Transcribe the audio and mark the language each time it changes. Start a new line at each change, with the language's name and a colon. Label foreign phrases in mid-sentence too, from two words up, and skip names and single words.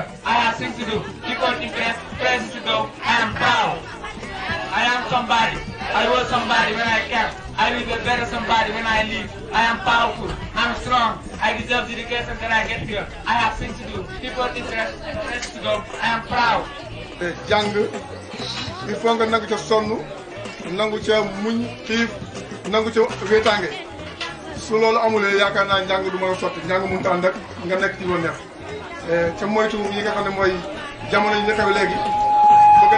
English: I have things to do. People to impress. Places to go. I am proud. I am somebody. I was somebody when I came. I will be a better somebody when I leave. I am powerful. I am strong. I deserve the education that I get here. I have things to do. People to impress. Places to go. I am proud.
Wolof: jàng
French: il faut
Wolof: nga nangu ca sonn nangu ca muñ xiif nangu ci wéetaange su loolu amulee yaakaar naa njàng du mën a sotti njàng mënut a ànd ak nga nekk ci lu neex ca moytu yi nga xam ne mooy jamono yi ñu xew léegi bëgg a